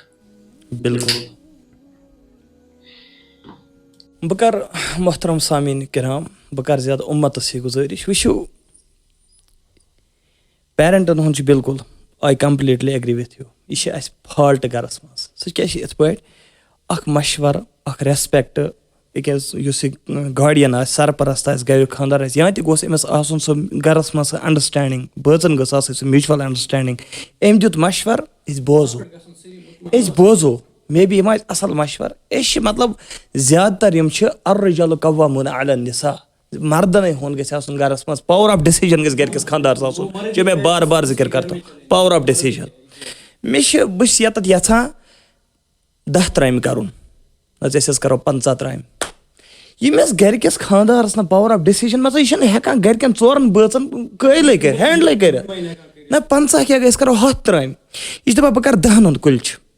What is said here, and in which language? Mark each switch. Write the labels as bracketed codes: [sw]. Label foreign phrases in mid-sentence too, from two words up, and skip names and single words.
[ks] بالکل بہٕ کَرٕ محترم سامعیٖن کرام بہٕ کَرٕ زیادٕ اُمتس یہِ گُزٲرِش وٕچھِو پیرنٹن ہُنٛد چھُ بالکل [en] I completely agree with you [ks] یہِ چھِ اَسہِ فالٹ گرس منٛز سُہ کیٛاہ چھِ یِتھ پٲٹھۍ اکھ مشورٕ اکھ ریسپیکٹ تِکیازِ یُس یہِ گاڈین آسہِ سرپرست آسہِ گریُک خانٛدار آسہِ یا تہِ گوٚژھ أمِس آسُن سُہ گرس منٛز سۄ انڈرسٹینڈنگ بٲژن گٔژھ آسٕنۍ سُہ [en] mutual understanding [ks] أمۍ دیُت مشورٕ أسۍ بوزو [en] may be [ks] یِم آسہِ اَصٕل مشورٕ أسۍ چھِ مطلب زیادٕ تر یِم چھِ [ar] الرجال قوامون علی النساء [ks] مردنٕے ہُنٛد گژھِ آسُن گرس منٛز [en] power of decision [ks] گژھِ گرِکِس خانٛدارس آسُن جو مےٚ بار بار ذِکر کرتو [en] power of decision [ks] بہٕ چھُس ییٚتٮ۪تھ یژھان 10 ترامہِ کرُن أسۍ حظ کرو 15 ترامہِ ییٚمِس گرِکِس خانٛدارس نہٕ [en] power of decision [ks] مطلب یہِ چھُنہٕ ہٮ۪کان گرِکٮ۪ن 4 بٲژن قٲیلٕے کٔرِتھ ہینڈلٕے کٔرِتھ نہ 15 کیٛاہ گٔے أسۍ کرو 100 ترامہِ یہِ چھِ دپان بہٕ کرٕ 10 ہُنٛد کُلچہِ